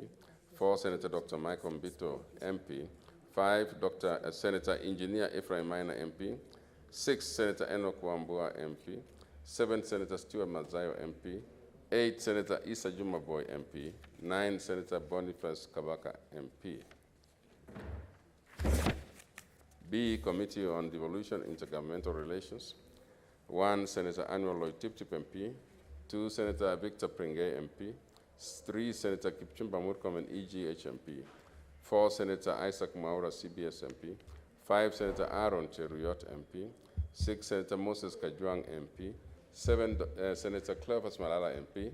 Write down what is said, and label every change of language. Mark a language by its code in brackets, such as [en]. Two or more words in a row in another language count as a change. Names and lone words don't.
[en] 4, Senator Dr. Michael Mbito, MP. 5, Senator Engineer Ephraim Minor, MP. 6, Senator Enoch Wambua, MP. 7, Senator Stuart Mazayo, MP. 8, Senator Issa Jumaboy, MP. 9, Senator Boniface Kabaka, MP. B, Committee on Devolution, Intergovernmental Relations. 1, Senator Annual Lloyd Tip-Tip, MP. 2, Senator Victor Pringay, MP. 3, Senator Kipchumba Murkomen, EGH, MP. 4, Senator Isaac Maura, CBS, MP. 5, Senator Aaron Cheruyot, MP. 6, Senator Moses Kajwang, MP. 7, Senator Cleophas Malala, MP.